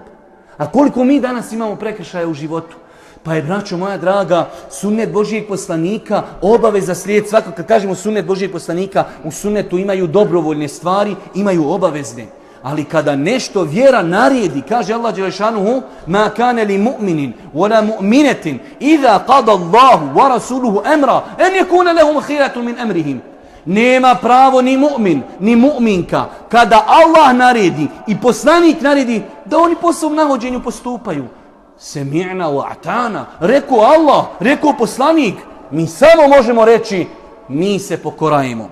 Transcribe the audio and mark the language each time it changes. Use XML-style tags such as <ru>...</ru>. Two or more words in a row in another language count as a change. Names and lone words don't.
<bs>A koliko mi danas imamo prekršaja u životu? Pa je, braćo moja draga, sunnet Božijeg poslanika, obaveza slijed. Svako kad kažemo sunnet Božijeg poslanika, u sunnetu imaju dobrovoljne stvari, imaju obavezne. Ali kada nešto vjera naredi, kaže Allah dželešanuhu,</bs> <ar>ما كان لمؤمن ولا مؤمنة إذا قضى الله ورسوله أمرا أن يكون لهم الخيرة من أمرهم.</ar> <bs>Nema pravo ni mu'min, ni mu'minka, kada Allah naredi i poslanik naredi, da oni po svom nahođenju postupaju.</bs> <ar>سمعنا وأطعنا,</ar> <bs>rekao Allah, rekao poslanik, mi samo možemo reći, mi se pokorajemo.</bs>